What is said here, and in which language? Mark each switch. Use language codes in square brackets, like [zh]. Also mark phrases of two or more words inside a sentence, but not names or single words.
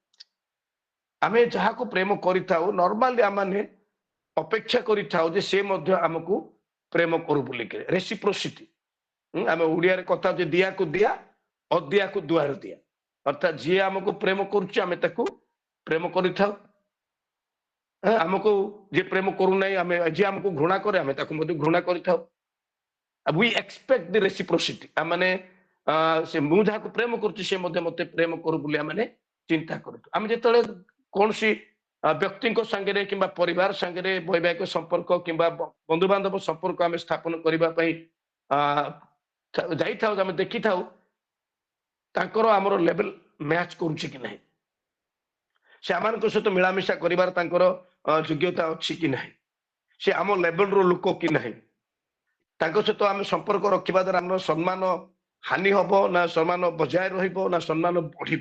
[or] ଆମେ ଯାହାକୁ ପ୍ରେମ କରିଥାଉ ନର୍ମାଲି ଆମେ ଅପେକ୍ଷା କରିଥାଉ ଯେ ସେ ମଧ୍ୟ ଆମକୁ ପ୍ରେମ କରୁ ବୋଲିକି, ରେସିପ୍ରୋସିଟି। ଆମେ ଓଡିଆରେ କଥା ହଉଛି ଦିଆକୁ ଦିଆ ଅଦିଆକୁ ଦୁଆର ଦିଆ, ଅର୍ଥାତ୍ ଯିଏ ଆମକୁ ପ୍ରେମ କରୁଛି ଆମେ ତାକୁ ପ୍ରେମ କରିଥାଉ। ଆମକୁ ଯିଏ ପ୍ରେମ କରୁନାହିଁ, ଆମେ ଯିଏ ଆମକୁ ଘୃଣା କରେ ଆମେ ତାକୁ ମଧ୍ୟ ଘୃଣା କରିଥାଉ। [en] we expect the reciprocity। [or] ମାନେ ସେ ମୁଁ ଯାହାକୁ ପ୍ରେମ କରୁଛି ସେ ମଧ୍ୟ ମତେ ପ୍ରେମ କରୁ ବୋଲି ଆମେ ଚିନ୍ତା କରୁଛୁ। ଆମେ ଯେତେବେଳେ କୌଣସି ବ୍ୟକ୍ତିଙ୍କ ସାଙ୍ଗରେ କିମ୍ବା ପରିବାର ସାଙ୍ଗରେ ବୈବାହିକ ସମ୍ପର୍କ କିମ୍ବା ବନ୍ଧୁବାନ୍ଧବ ସମ୍ପର୍କ ଆମେ ସ୍ଥାପନ କରିବା ପାଇଁ ଯାଇଥାଉ, ଆମେ ଦେଖିଥାଉ ତାଙ୍କର ଆମର [en] level match [or] କରୁଛି କି ନାହିଁ, ସେ ଆମମାନଙ୍କ ସହିତ ମିଳାମିଶା କରିବାର ତାଙ୍କର ଯୋଗ୍ୟତା ଅଛି କି ନାହିଁ, ସେ ଆମ ଲେଭେଲର ଲୋକ କି ନାହିଁ, ତାଙ୍କ ସହିତ ଆମେ ସମ୍ପର୍କ ରଖିବା ଦ୍ୱାରା ଆମର ସମ୍ମାନ ହାନି ହବ ନା ସମ୍ମାନ ବଜାୟ ରହିବ ନା ସମ୍ମାନ ବଢିବ।